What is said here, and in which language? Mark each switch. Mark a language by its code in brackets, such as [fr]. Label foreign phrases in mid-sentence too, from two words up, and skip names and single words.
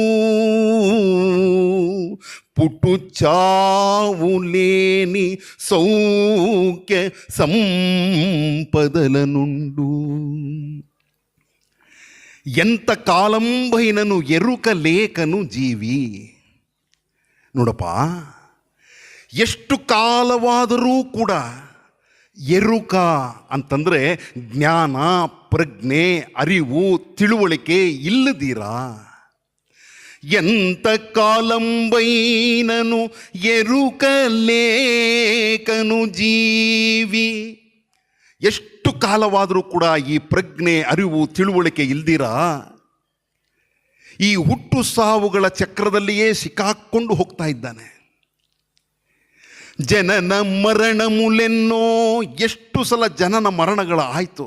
[te] పుట్టు చావు లేని సౌఖ్య సంపదల నుండు, ఎంత కాలంబైనను ఎరుక లేకను జీವಿ. [kn] ನೋಡಪ್ಪ, ಎಷ್ಟು ಕಾಲವಾದರೂ ಕೂಡ ಎರುಕ ಅಂತಂದರೆ ಜ್ಞಾನ, ಪ್ರಜ್ಞೆ, ಅರಿವು, ತಿಳುವಳಿಕೆ ಇಲ್ಲದಿರಾ, [te] ఎంత కాలంబైనను ఎరుకలేకను జీవి, [kn] ಎಷ್ಟು ಕಾಲವಾದರೂ ಕೂಡ ಈ ಪ್ರಜ್ಞೆ, ಅರಿವು, ತಿಳುವಳಿಕೆ ಇಲ್ದಿರಾ ಈ ಹುಟ್ಟು ಸಾವುಗಳ ಚಕ್ರದಲ್ಲಿಯೇ ಸಿಕ್ಕಾಕೊಂಡು ಹೋಗ್ತಾ ಇದ್ದಾನೆ. [te] జనన మరణములెన్నో, [kn] ಎಷ್ಟು ಸಲ ಜನನ ಮರಣಗಳ ಆಯಿತು.